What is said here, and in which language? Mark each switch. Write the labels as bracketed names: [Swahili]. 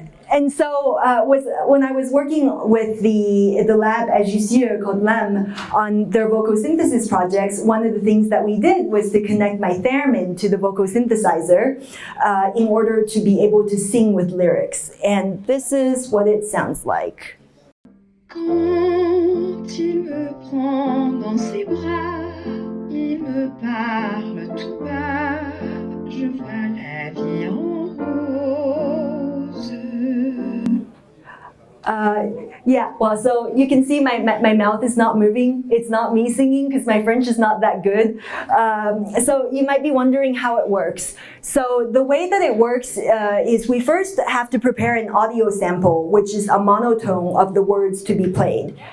[English] And so when I was working with the lab at Jussieu called LEM on their vocosynthesis projects, one of the things that we did was to connect my theremin to the vocosynthesizer in order to be able to sing with lyrics. And this is what it sounds like. [French] Quand il me prend dans ses bras, il me parle tout bas, je vois la vie en rose. [English] Yeah, well, so you can see my mouth is not moving. It's not me singing because my French is not that good. So you might be wondering how it works. So the way that it works is we first have to prepare an audio sample, which is a monotone of the words to be played.